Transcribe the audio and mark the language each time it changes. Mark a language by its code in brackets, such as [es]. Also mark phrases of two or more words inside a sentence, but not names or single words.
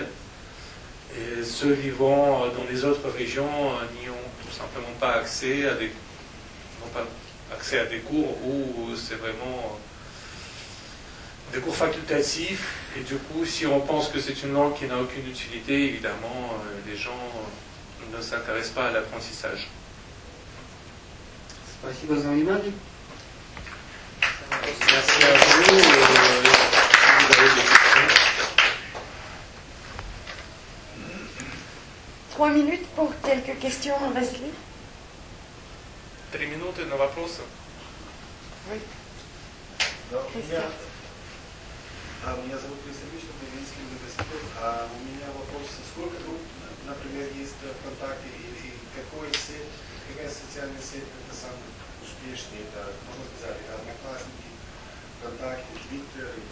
[fr] Et ceux vivant dans les autres régions n'y ont tout simplement pas accès à des cours où c'est vraiment des cours facultatifs. Et du coup, si on pense que c'est une langue qui n'a aucune utilité, évidemment, les gens ne s'intéressent pas à l'apprentissage. [ru] Спасибо за внимание. [fr] Trois minutes pour quelques questions, Vasily. [ru] 3 минуты на вопросы. [fr] Oui. [ru] Меня зовут Константин, Мариинский университет. У меня вопрос, сколько групп, например, есть ВКонтакте и какая социальная сеть это самая успешная, это, можно сказать, Одноклассники, ВКонтакте, Твиттер?